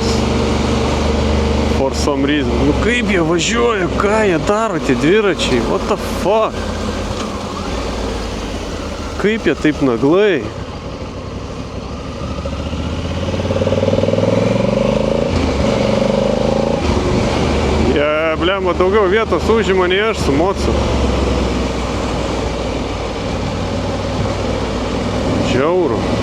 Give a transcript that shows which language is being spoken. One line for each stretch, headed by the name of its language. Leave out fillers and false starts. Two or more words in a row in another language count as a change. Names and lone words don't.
English: For some reason.
Lithuanian: Nu kaip jie važiuoja, ką jie daro, tie dviračiai?
English: What the fuck?
Lithuanian: Kaip jie taip naglai? Jie, blemba, daugiau vietos užima nei aš su mocu. Žiauru.